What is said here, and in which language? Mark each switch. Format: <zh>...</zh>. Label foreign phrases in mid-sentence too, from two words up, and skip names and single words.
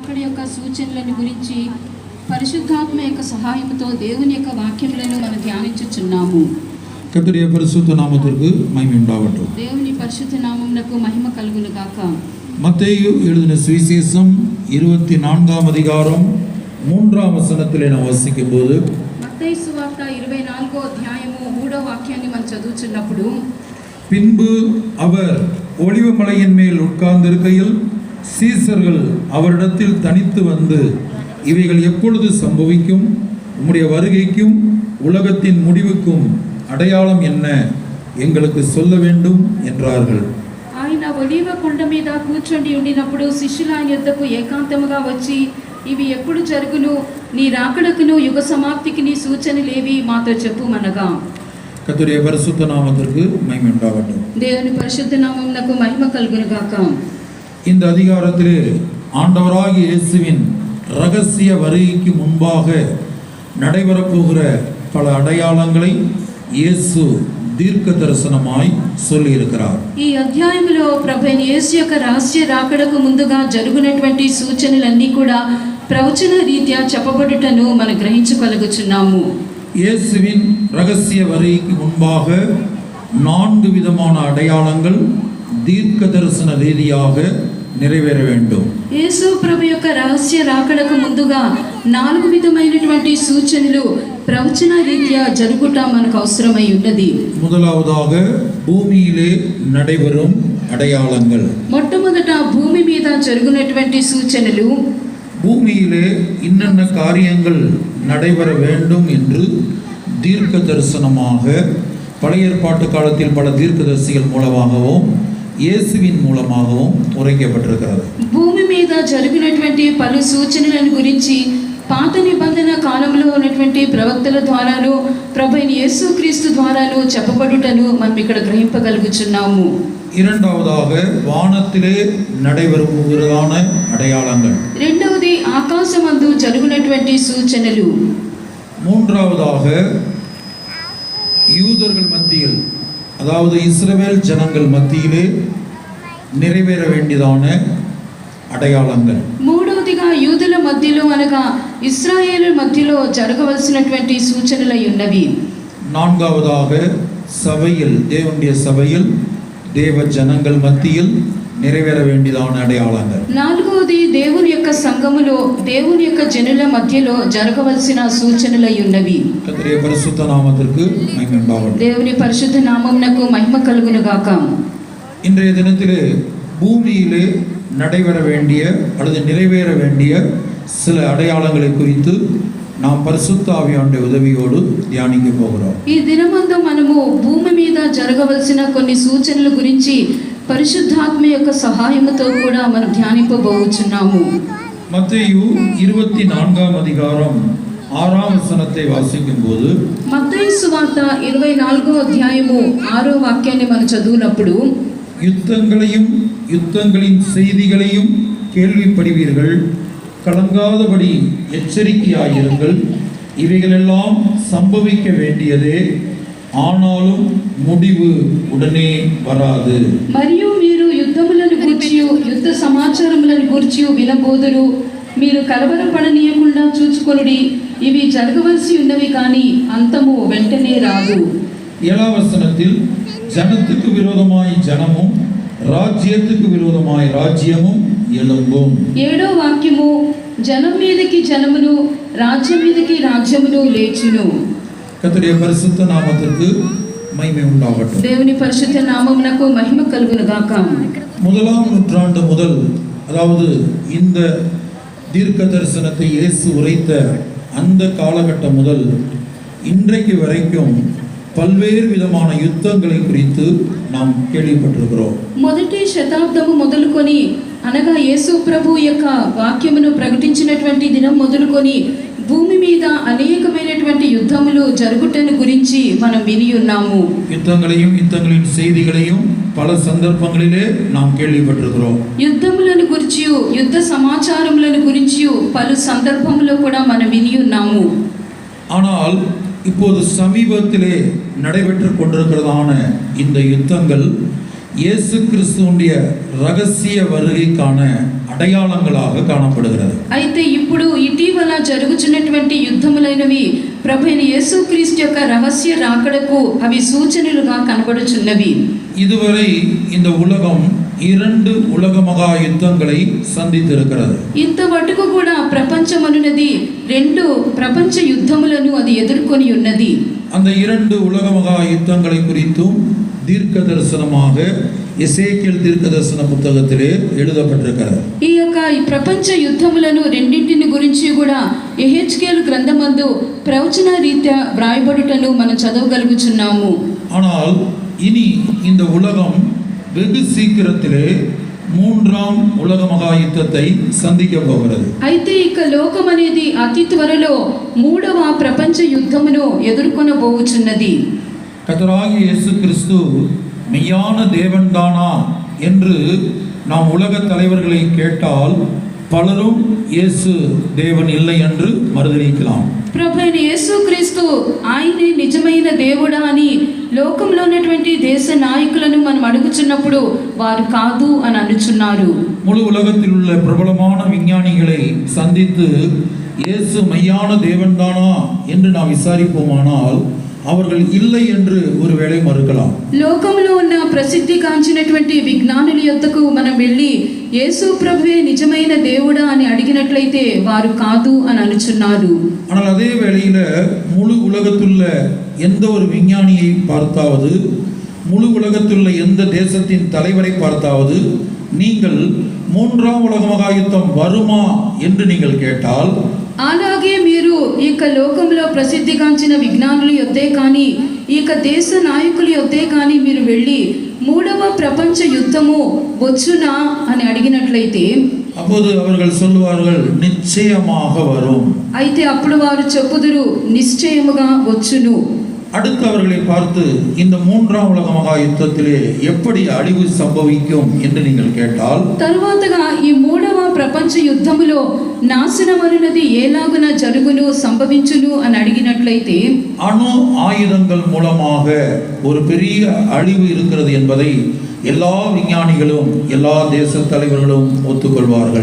<te>రాకడ యొక్క సూచనలను గురించి పరిశుద్ధాత్మ యొక్క సహాయంతో దేవుని యొక్క వాక్యములను మనం ధ్యానించుచున్నాము.</te> <ta>கர்த்தருடைய பரிசுத்த நாமத்திற்கு மகிமை உண்டாகட்டும்.</ta> <te>దేవుని పరిశుద్ధ నామమునకు మహిమ కలుగును గాక.</te> <ta>மத்தேயு எழுதின சுவிசேஷம் 24ஆம் அதிகாரம் 3ஆம் வசனத்திலே நாம் வாசிக்கும்போது,</ta> <te>మత్తయి సువార్త 24వ అధ్యాయము 3వ వాక్యాన్ని మనం చదువుచున్నప్పుడు,</te> <ta>பின்பு அவர் ஒலிவ மலையின் மேல் உட்கார்ந்திருக்கையில் சீசர்கள் அவரிடத்தில் தனித்து வந்து, இவைகள் எப்பொழுது சம்பவிக்கும்? உம்முடைய வருகைக்கும் உலகத்தின் முடிவுக்கும் அடையாளம் என்ன? எங்களுக்கு சொல்ல வேண்டும் என்றார்கள்.</ta> <te>ఆయన ఒలీవ కొండ మీద కూర్చొని ఉండినప్పుడు శిష్యులు ఆయన యొద్దకు ఏకాంతముగా వచ్చి, ఇవి ఎప్పుడు జరుగును? నీ రాకడకును యుగ సమాప్తికి నీ సూచనలేవి మాతో చెప్పుమనగా.</te> <ta>கர்த்தருடைய பரிசுத்த நாமத்திற்கு மகிமை உண்டாகட்டும்.</ta> <te>దేవుని పరిశుద్ధ నామమునకు మహిమ కలుగును గాక.</te> <ta>இந்த அதிகாரத்திலே ஆண்டவராகிய இயேசுவின் ரகசிய வருகைக்கு முன்பாக நடைபெறப்போகிற பல அடையாளங்களை இயேசு தீர்க்க தரிசனமாய் சொல்லியிருக்கிறார்.</ta> <te>ఈ అధ్యాయంలో ప్రభువైన యేసు యొక్క రహస్య రాకడకు ముందుగా జరుగునటువంటి సూచనలన్నీ కూడా ప్రవచన రీత్యా చెప్పబడుటను మనం గ్రహించగలుగుచున్నాము.</te> <ta>இயேசுவின் ரகசிய வருகைக்கு முன்பாக 4 விதமான அடையாளங்கள் தீர்க்க தரிசன ரீதியாக நிறைவேற வேண்டும்.</ta> <te>యేసు ప్రభు యొక్క రహస్య రాకడకు ముందుగా 4 విధమైనటువంటి సూచనలు ప్రవచన రీత్యా జరుగుట మనకు అవసరమై ఉన్నది.</te> <ta>முதலாவதாக பூமியிலே நடைபெறும் அடையாளங்கள்.</ta> <te>మొట్టమొదట భూమి మీద జరుగునటువంటి సూచనలు,</te> <ta>பூமியிலே இன்னென்ன காரியங்கள் நடைபெற வேண்டும் என்று தீர்க்க தரிசனமாக பழைய ஏற்பாட்டு காலத்தில் பல தீர்க்கதரிசிகள் மூலமாகவும் இயேசுவின் மூலமாகவும் உரைக்கப்பட்டிருக்கிறது.</ta> <te>భూమి మీద జరిగినటువంటి పలు సూచనలను గురించి పాత నిబంధన కాలంలో ఉన్నటువంటి ప్రవక్తల ద్వారాను ప్రభువైన యేసుక్రీస్తు ద్వారాను చెప్పబడుటను మనం ఇక్కడ గ్రహింపగలుగుచున్నాము.</te> <ta>இரண்டாவதாக வானத்திலே நடைபெறுகிறதான அடையாளங்கள்.</ta> <te>రెండవది ఆకాశమందు జరుగునటువంటి సూచనలు.</te> <ta>மூன்றாவதாக யூதர்கள் மத்தியில், அதாவது இஸ்ரவேல் ஜனங்கள் மத்தியிலே நிறைவேற வேண்டியதான அடையாளங்கள்.</ta> <te>మూడవదిగా యూదుల మధ్యలో అనగా ఇశ్రాయేలు మధ్యలో జరగవలసినటువంటి సూచనలై ఉన్నవి.</te> <ta>நான்காவதாக சபையில், தேவனுடைய சபையில் தேவ ஜனங்கள் மத்தியில் நிறைவேற வேண்டியதான அடையாளங்கள்.</ta> <te>నాలుగవది దేవుని యొక్క సంఘములో దేవుని యొక్క జనుల మధ్యలో జరగవలసిన సూచనలై ఉన్నవి.</te> <ta>கர்த்தருடைய பரிசுத்த நாமத்திற்கு மகிமை உண்டாகட்டும்.</ta> <te>దేవుని పరిశుద్ధ నామమునకు మహిమ కలుగును గాక.</te> <ta>இன்றைய தினத்திலே பூமியிலே நடைபெற வேண்டிய அல்லது நிறைவேற வேண்டிய சில அடையாளங்களை குறித்து நாம் பரிசுத்த ஆவியானுடைய உதவியோடு தியானிக்க போகிறோம்.</ta> <te>ఈ దినమందు మనము భూమి మీద జరగవలసిన కొన్ని సూచనల గురించి పరిశుద్ధాత్మ యొక్క సహాయముతో కూడా మనం ధ్యానింపబోచున్నాము.</te> <ta>மத்தேயு 24ஆம் அதிகாரம் 6ஆம் வசனத்தை வாசிக்கும்போது,</ta> <te>మత్తయి సువార్త 24వ అధ్యాయము 6వ వాక్యాన్ని మనం చదువునప్పుడు,</te> <ta>யுத்தங்களையும் யுத்தங்களின் செய்திகளையும் கேள்விப்படுவீர்கள், கலங்காதபடி எச்சரிக்கையாயிருங்கள், இவைகளெல்லாம் சம்பவிக்க வேண்டியதே, ஆனாலும் முடிவு உடனே வராது.</ta> <te>మరియు మీరు యుద్ధములను గూర్చి యుద్ధ సమాచారములను గూర్చి వినబోదురు, మీరు కలవరపడనీయకుండా చూచుకొనుడి, ఇవి జరగవలసి ఉన్నవి కానీ అంతము వెంటనే రాదు.</te> <ta>7ஆம் வசனத்தில் ஜனத்துக்கு விரோதமாய் ஜனமும் ராஜ்யத்துக்கு விரோதமாய் ராஜ்யமும் எழும்பும்.</ta> <te>7వ వాక్యము, జనం మీదకి జనమును రాజ్యం మీదకి రాజ్యమును లేచును.</te> <ta>கர்த்தருடைய பரிசுத்த நாமத்திற்கு மகிமை உண்டாகட்டும்.</ta> <te>దేవుని పరిశుద్ధ నామమునకు మహిమ కలుగును గాక.</te> <ta>1ஆம் நூற்றாண்டு முதல், அதாவது இந்த தீர்க்க தரிசனத்தை இயேசு உரைத்த அந்த காலகட்டம் முதல் இன்றைக்கு வரைக்கும் பல்வேறு விதமான யுத்தங்களை குறித்து நாம் கேள்விப்பட்டிருக்கிறோம்.</ta> <te>మొదటి శతాబ్దము మొదలుకొని అనగా యేసు ప్రభు యొక్క వాక్యమును ప్రకటించినటువంటి దినం మొదలుకొని భూమి మీద అనేకమైనటువంటి యుద్ధములు జరుగుటను గురించి మనం విని ఉన్నాము.</te> <ta>யுத்தங்களையும் யுத்தங்களின் செய்திகளையும் பல சந்தர்ப்பங்களிலே நாம் கேள்விப்பட்டிருக்கிறோம்.</ta> <te>యుద్ధములను గురించి యుద్ధ సమాచారములను గురించి పలు సందర్భములో కూడా మనం విని ఉన్నాము.</te> <ta>ஆனால் இப்போது சமீபத்திலே நடைபெற்று கொண்டிருக்கிறதான இந்த யுத்தங்கள் இயேசு கிறிஸ்துவுடைய ரகசிய வருகைக்கான அடையாளங்களாக காணப்படுகிறது.</ta> <te>అయితే ఇప్పుడు ఇటీవల జరుగుతున్నటువంటి యుద్ధములైనవి ప్రభువైన యేసుక్రీస్తు యొక్క రహస్య రాకడకు అవి సూచనలుగా కనబడుచున్నవి.</te> <ta>இதுவரை இந்த உலகம் 2 உலக மகா யுத்தங்களை சந்தித்திருக்கிறது.</ta> <te>ఇంతవరకు కూడా ప్రపంచమనున్నది 2 ప్రపంచ యుద్ధములను అది ఎదుర్కొని ఉన్నది.</te> <ta>அந்த 2 உலக மகா யுத்தங்களை குறித்தும் தீர்க்க தரிசனமாக எசேக்கியேல் தீர்க்க தரிசன புத்தகத்திலே எழுதப்பட்டிருக்கிறது.</ta> <te>ఈ యొక్క ప్రపంచ యుద్ధములను రెండింటిని గురించి కూడా యెహెజ్కేలు గ్రంథమందు ప్రవచన రీత్యా వ్రాయబడుటను మనం చదవగలుగుచున్నాము.</te> <ta>ஆனால் இனி இந்த உலகம் வெகு சீக்கிரத்திலே 3ஆம் உலக மகா யுத்தத்தை சந்திக்க போகிறது.</ta> <te>అయితే ఇక లోకం అనేది అతి త్వరలో 3వ ప్రపంచ యుద్ధమును ఎదుర్కొనబోచున్నది.</te> <ta>கர்த்தராகிய இயேசு கிறிஸ்து மெய்யான தேவன்தானா என்று நாம் உலக தலைவர்களை கேட்டால் பலரும் இயேசு தேவன் இல்லை என்று மறுதலிக்கலாம்.</ta> <te>ప్రభువైన యేసుక్రీస్తు ఆయనే నిజమైన దేవుడా అని లోకంలో ఉన్నటువంటి దేశ నాయకులను మనం అడుగుచున్నప్పుడు వారు కాదు అని అనుచున్నారు.</te> <ta>முழு உலகத்தில் உள்ள பிரபலமான விஞ்ஞானிகளை சந்தித்து இயேசு மெய்யான தேவன்தானா என்று நாம் விசாரிப்போமானால் அவர்கள் இல்லை என்று ஒருவேளை மறுக்கலாம்.</ta> <te>లోకంలో ఉన్న ప్రసిద్ధి కాంచినటువంటి విజ్ఞానుల యొద్దకు మనం వెళ్ళి యేసు ప్రభువే నిజమైన దేవుడా అని అడిగినట్లయితే వారు కాదు అని అనుచున్నారు.</te> <ta>ஆனால் அதே வேளையில முழு உலகத்துள்ள எந்த ஒரு விஞ்ஞானியை பார்த்தாவது முழு உலகத்துள்ள எந்த தேசத்தின் தலைவரை பார்த்தாவது நீங்கள் 3ஆம் உலக மகா யுத்தம் வருமா என்று நீங்கள் கேட்டால்</ta> <te>అలాగే మీరు ఈ లోకంలో ప్రసిద్ధిగాంచిన విజ్ఞానుల యొద్దే కానీ ఈ దేశ నాయకుల యొద్దే కానీ మీరు వెళ్ళి 3వ ప్రపంచ యుద్ధము వచ్చునా అని అడిగినట్లయితే</te> <ta>அப்போது அவர்கள் சொல்லுவார்கள் நிச்சயமாக வரும்.</ta> <te>అయితే అప్పుడు వారు చెప్పుదురు నిశ్చయముగా వచ్చును.</te> <ta>அடுத்து அவர்களை பார்த்து இந்த 3ஆம் உலக மகா யுத்தத்திலே எப்படி அழிவு சம்பவிக்கும் என்று நீங்கள் கேட்டால்</ta> <te>తరువాతగా ఈ 3వ ప్రపంచ యుద్ధములో నాశనం అనున్నది ఏలాగున జరుగును సంభవించును అని అడిగినట్లయితే</te> <ta>அணு ஆயுதங்கள் மூலமாக ஒரு பெரிய அழிவு இருக்கிறது என்பதை எல்லா விஞ்ஞானிகளும் எல்லா தேச தலைவர்களும் ஒத்துக்கொள்வார்கள்.</ta>